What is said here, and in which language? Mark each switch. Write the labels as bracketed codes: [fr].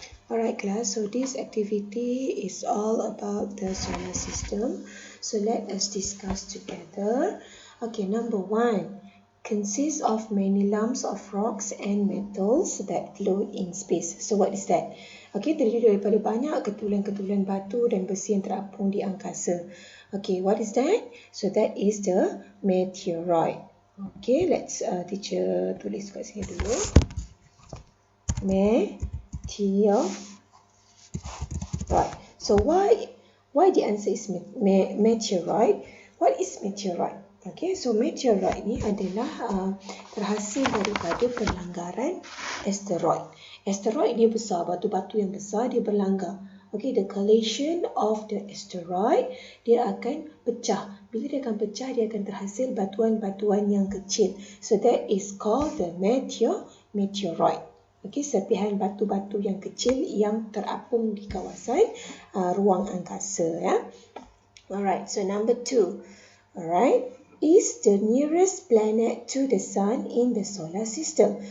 [en] Alright class, so this activity is all about the solar system. So let us discuss together. Okay, number 1 consists of many lumps of rocks and metals that float in space. So what is that? [ms] Okay, terdiri daripada banyak ketulan-ketulan batu dan besi yang terapung di angkasa. [en] Okay, what is that? So that is the meteoroid. Okay, let's teacher [ms] tulis kat sini dulu. [en] Meteoroid. So why the answer is meteoroid? What is meteoroid? Okay, so [ms] meteoroid ni adalah terhasil daripada perlanggaran asteroid. Asteroid dia besar, batu-batu yang besar dia berlanggar. Okay, [en] the collision of the asteroid [ms] dia akan pecah. Bila dia akan pecah, dia akan terhasil batuan-batuan yang kecil. [en] So that is called the meteoroid. [ms] Okay, serpihan batu-batu yang kecil yang terapung di kawasan ruang angkasa. Ya. [en] Alright, so number 2. Alright, is the nearest planet to the sun in the solar system.